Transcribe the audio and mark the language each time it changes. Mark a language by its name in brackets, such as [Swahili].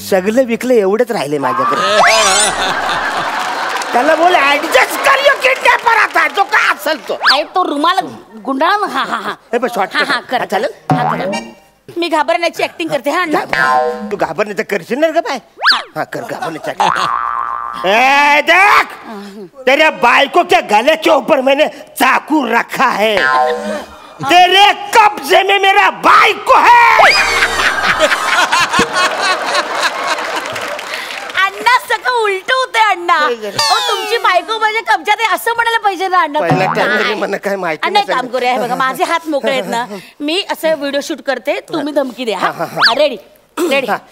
[Marathi] सगळं विकलं एवढंच राहिले माझ्याकडे. त्याला बोल ऍडजस्ट कर यो किडनॅपर आता जो का असेल तो. आहे तो रुमाल गुंडाळा ना. हा हा हा हे बघ शॉर्ट. हा करा चालेल. हा करा. मी घाबरण्याची ऍक्टिंग करते. हा अण्णा तू घाबरण्याचं करशील ना ग बाय. हा कर घाबरण्याचं. [Hindi] ए देख तेरे बाइको के गले के ऊपर मैंने चाकू रखा है. तेरे कब्जे में मेरा बाइको है. [Marathi] अण्णा सगळं उलट होते अण्णा. तुमची बायको माझ्या कब्जात आहे असं म्हणायला पाहिजे ना अण्णा. काय माहिती. अण्णा काम करूया. बघा माझे हात मोकळे आहेत ना, मी असं व्हिडिओ शूट करते, तुम्ही धमकी द्या. हा रेडी रेडी.